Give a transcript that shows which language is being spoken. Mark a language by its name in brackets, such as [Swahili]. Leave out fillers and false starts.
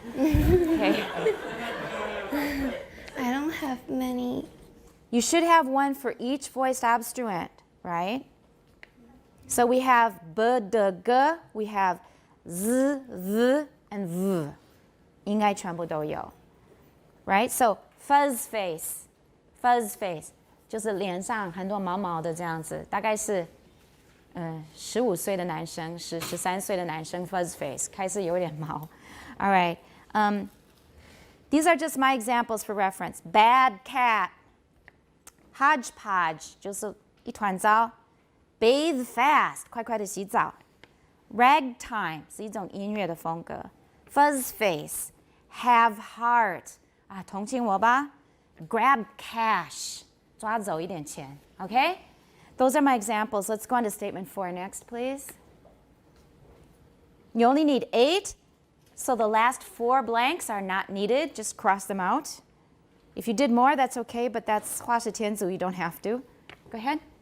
[English] Okay. I don't have many. You should have one for each voiced obstruent, right? So we have b, d, g, we have z, v, and v. [Chinese] 应该全部都有. [English] Right? So fuzz face, fuzz face [Chinese] 就是脸上很多毛毛的这样子，大概是15岁的男生13岁的男生 fuzz face 开始有点毛. [English] All right. These are just my examples for reference. Bad cat, hodgepodge [Chinese] 就是一团糟 [English] bathe fast [Chinese] 快快的洗澡 [English] ragtime [Chinese] 是一种音乐的风格 [English] fuzz face, have heart [Chinese] 同情我吧 [English] grab cash [Chinese] 抓走一点钱 [English] Okay? Those are my examples. Let's go on to statement 4 next, please. You only need 8. So the last 4 blanks are not needed. Just cross them out. If you did more, that's okay, but that's [Chinese] 画是天主, [English] you don't have to. Go ahead.